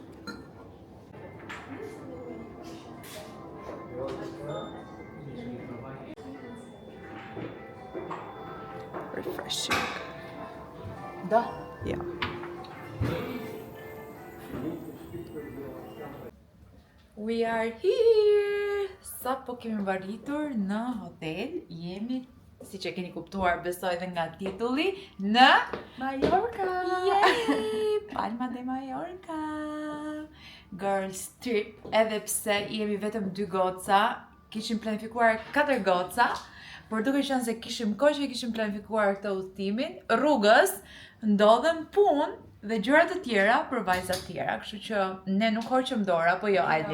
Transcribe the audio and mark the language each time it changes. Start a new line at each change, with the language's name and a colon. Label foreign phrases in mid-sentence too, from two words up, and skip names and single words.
English: Refreshing. Da? Ja. We are here!
Albanian: Sa po kemi mbaritur në hotel, jemi, si që keni kuptuar, besoj dhe nga titulli, në Mallorca!
English: Yay! Palma de Mallorca! Girls trip,
Albanian: edhe pse jemi vetëm 2 goca, kishim planifikuar 4 goca, por duke qenë se kishim kohë që kishim planifikuar këtë udhëtimin, rrugës ndodhen punë dhe gjëra të tjera për vajzat tjera, kështu që ne nuk hoqëm dorë, apo jo Ajli.